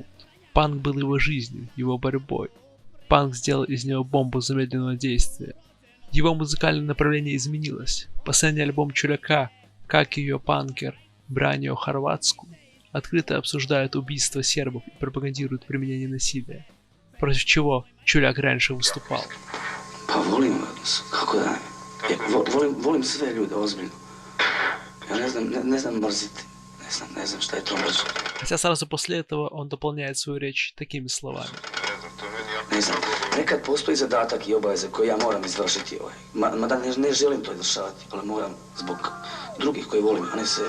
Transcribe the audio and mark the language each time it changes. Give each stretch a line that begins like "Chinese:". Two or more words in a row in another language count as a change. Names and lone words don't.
Russian: Панк был его жизнью, его борьбой. Панк сделал из него бомбу замедленного действия. Его музыкальное направление изменилось. Последний альбом Чуляка, как ее панкер Браньо Хорватску, открыто обсуждает убийство сербов и пропагандирует применение насилия, против чего Čuljak раньше выступал.
Croatian: Pa volim, kako da volim sve ljude, ozbiljno. Ja ne znam mrziti, ne znam šta je to mržiti.
Russian: Хотя сразу после этого он дополняет свою речь такими словами.
Croatian: Ne znam, nekad postoji zadatak i obaveze koje ja moram izvršiti. Mada ne želim to izvršavati, ali moram zbog drugih koje volim, a ne sebe.